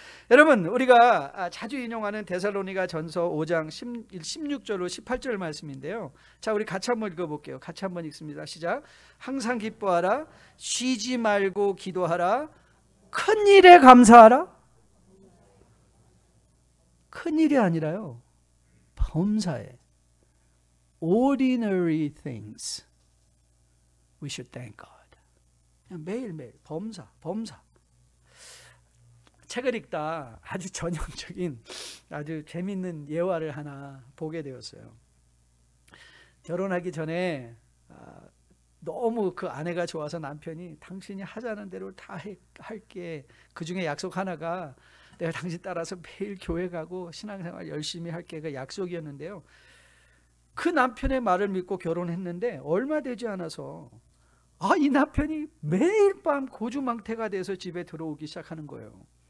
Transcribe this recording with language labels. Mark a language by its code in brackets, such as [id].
[ko] 여러분, 우리가 자주 인용하는 데살로니가 전서 5장 16절로 18절 말씀인데요, 자, 우리 같이 한번 읽어볼게요. 같이 한번 읽습니다. 시작. 항상 기뻐하라, 쉬지 말고 기도하라, 큰 일에 감사하라. 큰 일이 아니라요, 범사에, [en] ordinary things we should thank God. [ko] 그냥 매일매일 범사. 책을 읽다 아주 전형적인 아주 재밌는 예화를 하나 보게 되었어요. 결혼하기 전에 너무 그 아내가 좋아서 남편이 당신이 하자는 대로 다 할게, 그 중에 약속 하나가 내가 당신 따라서 매일 교회 가고 신앙생활 열심히 할게, 그 약속이었는데요, 그 남편의 말을 믿고 결혼했는데 얼마 되지 않아서 이 남편이 매일 밤 고주망태가 돼서 집에 들어오기 시작하는 거예요.